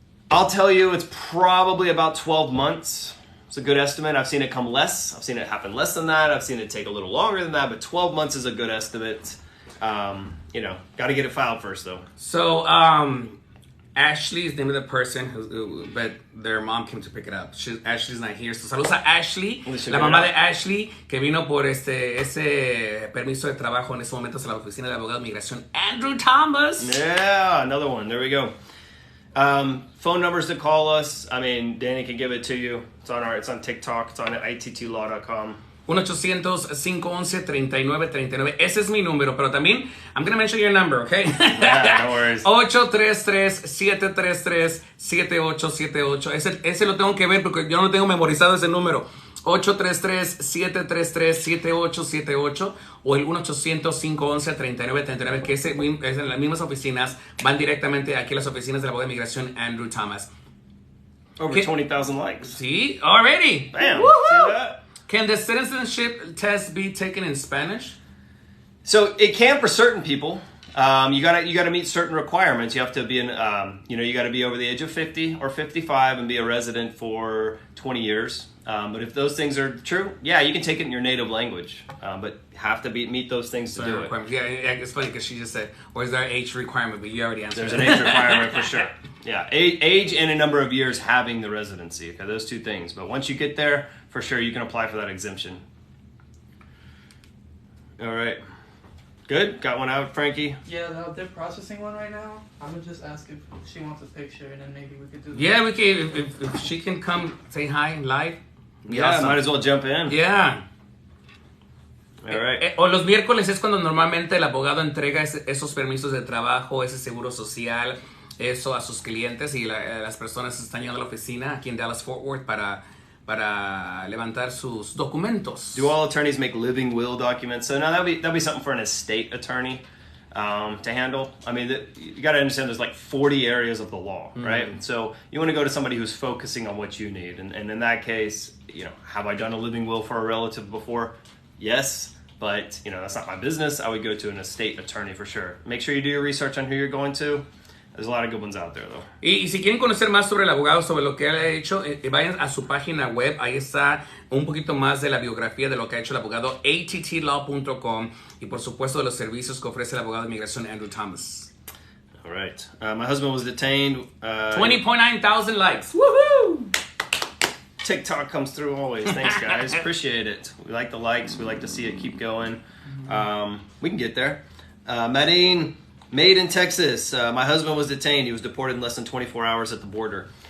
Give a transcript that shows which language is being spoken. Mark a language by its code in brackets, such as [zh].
[en] I'll tell you, it's probably about 12 months. It's a good estimate. I've seen it come less. I've seen it happen less than that. I've seen it take a little longer than that, but 12 months is a good estimate. Got to get it filed first, though. So, Ashley is the name of the person, but their mom came to pick it up. Ashley's not here. [es] So saludos a Ashley, la mamá de Ashley, que vino por ese permiso de trabajo en ese momento a la oficina del abogado de migración, Andrew Thomas. [en] Yeah, another one. There we go. Phone numbers to call us. I mean, Danny can give it to you. It's on TikTok. It's on ittlaw.com. 1-800-511-3939. [es] Ese es mi número, pero también, [en] I'm going to mention your number, okay? Yeah, no worries. 833-733-7878. [es] Ese lo tengo que ver porque yo no tengo memorizado ese número. 833-733-7878 o el 1-800-511-3939, que es en las mismas oficinas, van directamente aquí a las oficinas de la abogado de migración Andrew Thomas. [en] Over 20,000 likes. [es] Sí, [en] already. Bam. Woo-hoo! See that? Can the citizenship test be taken in Spanish? So it can for certain people. You gotta meet certain requirements. You have to be you gotta be over the age of 50 or 55 and be a resident for 20 years. But if those things are true, yeah, you can take it in your native language. But have to meet those things to do it. Yeah, it's funny because she just said, or is there an age requirement? But you already answered There's an age requirement for sure. Yeah, age and a number of years having the residency. Okay, those two things. But once you get there, for sure, you can apply for that exemption. All right. Good? Got one out, Frankie? Yeah, they're processing one right now. I'm gonna just ask if she wants a picture, and then maybe we could do. Yeah, we can. If she can come say hi live. Yeah, awesome. might as well jump in. Yeah. All right. [es] O los miércoles es cuando normalmente el abogado entrega esos permisos de trabajo, ese seguro social, eso a sus clientes y las personas están llegando a la oficina aquí en Dallas Fort Worth para levantar sus documentos. [en] Do all attorneys make living will documents? So now that'll be something for an estate attorney to handle. I mean, you got to understand there's like 40 areas of the law, right? So you want to go to somebody who's focusing on what you need. And in that case, have I done a living will for a relative before? Yes, but that's not my business. I would go to an estate attorney for sure. Make sure you do your research on who you're going to. There's a lot of good ones out there, though. [es] Y si quieren conocer más sobre el abogado, sobre lo que él ha hecho, vayan a su página web. Ahí está un poquito más de la biografía de lo que ha hecho el abogado, attlaw.com, y por supuesto de los servicios que ofrece el abogado de inmigración Andrew Thomas. [en] All right. My husband was detained. 20.9 thousand likes. Woohoo! TikTok comes through always. Thanks, guys. Appreciate it. We like the likes. We like to see it keep going. We can get there. Medine, made in Texas. My husband was detained. He was deported in less than 24 hours at the border.